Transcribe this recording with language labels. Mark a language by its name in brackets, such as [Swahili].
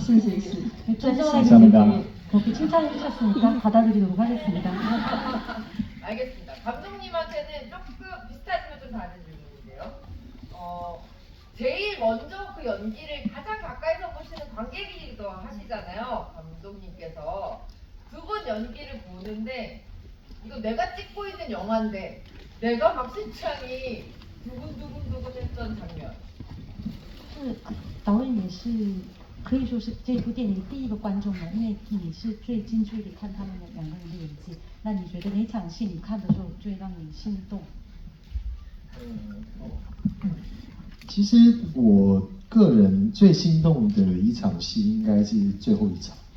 [Korean] 좀 전에 감사합니다. 그렇게 칭찬해 주셨으니까 받아들이도록 하겠습니다. 알겠습니다. 감독님한테는 조금 비슷하지만 좀 다른 질문인데요. 제일 먼저 그 연기를 가장 가까이서 보시는 관객이기도 하시잖아요. 감독님께서 두 분 연기를 보는데 이거 내가 찍고 있는 영화인데 내가 박신창이 두근두근 했던 장면. [Chinese] 导演也是可以说是这部电影的第一个观众嘛，因为你是最近距离看他们两个人的演技。那你觉得哪场戏你看的时候最让你心动？其实我个人最心动的一场戏应该是最后一场。